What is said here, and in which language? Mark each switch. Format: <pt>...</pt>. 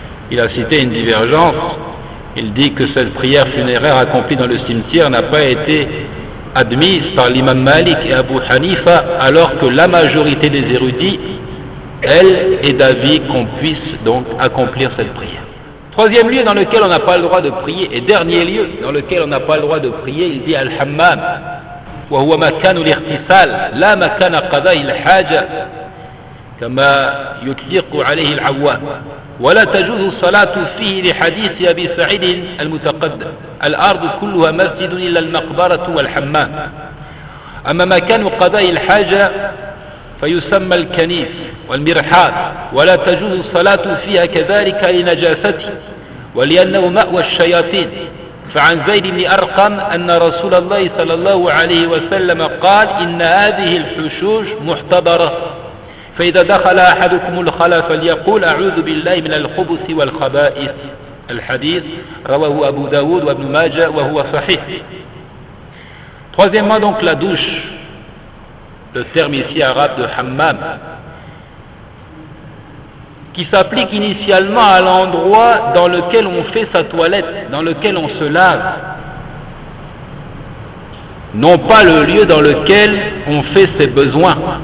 <fr>Il a cité une divergence. Il dit que cette prière funéraire accomplie dans le cimetière n'a pas été admise par l'imam Malik et Abu Hanifa, alors que la majorité des érudits, elle, est d'avis qu'on puisse donc accomplir cette prière. Troisième lieu dans lequel on n'a pas le droit de prier, et dernier lieu dans lequel on n'a pas le droit de prier, il dit Al-Hammam.</fr> <ar>وهو مكان الاغتسال لا مكان قضاء الحاجة كما يطلق عليه العوام. ولا تجوز الصلاة فيه لحديث أبي سعيد المتقدم الأرض كلها مسجد إلا المقبرة والحمام. أما مكان قضاء الحاجة فيسمى الكنيف والمرحاض، ولا تجوز الصلاة فيها كذلك لنجاسته ولأنه مأوى الشياطين. فعن زيد بن أرقم أن رسول الله صلى الله عليه وسلم قال إن هذه الحشوش محتضرة، فإذا دخل أحدكم الخلاء فليقول أعوذ بالله من الخبث والخبائث. الحديث رواه أبو داود وابن ماجه وهو صحيح.</ar> <fr>Troisièmement, donc la douche, le terme ici arabe de hammam, qui s'applique initialement à l'endroit dans lequel on fait sa toilette, dans lequel on se lave, non pas le lieu dans lequel on fait ses besoins.</fr>